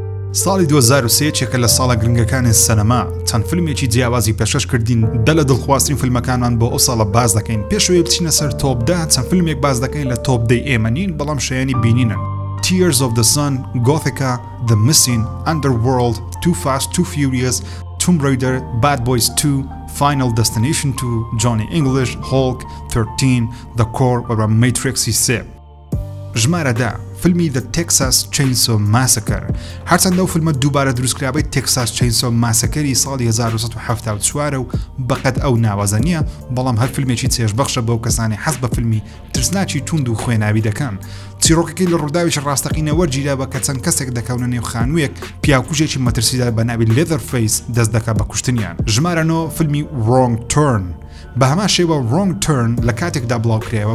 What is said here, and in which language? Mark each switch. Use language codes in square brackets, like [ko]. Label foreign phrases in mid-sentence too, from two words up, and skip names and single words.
[ckb] ساڵی 2023 چێکە لە ساڵە گرنگەکانی سینەما چەند فیلمێکی جیاوازی پێشکەش کردین دە لە دڵخوازترین فیلمەکانمان بۆ ئەو ساڵە باز دەکەین پێشەوەی بچینە سەر تۆپ 10 چەند فیلمێک باز دەکەین لە تۆپ 10 ئێمە نین بەڵام شایانی بینینن Tears of the Sun, Gothica, The Missing, Underworld, Too Fast, Too Furious, Tomb Raider, Bad Boys 2, Final Destination 2, Johnny English, Hulk, 13, The Core و Matrixی 3 ژمارە 10 فیلمی The Texas Chainsaw Massacre هەرچەندە ئەو فیلمە دووبارە دروستکرابەی Texas Chainsaw Massacre ساڵی 1974 و بەقەد ئەو ناوازە نییە بەڵام هەر فیلمێکی چێژبەخشە بەو کەسانی حەز بە فیلمی ترسناکی توند و خوێناوی دەکەن چیرۆکەکەی لە ڕووداویش ڕاستەقینە وەرگیرا بە کە چەند کەسێک دەکەونە نێو خانوویەک پیاکوژێکی مەترسیدا بە ناوی Leatherface دەست دەکات بە کوشتنیان ژمارە 9 فیلمی Wrong Turn بە هەمان شێوە Wrong Turn لە کاتێکدا بڵاوکرێەوە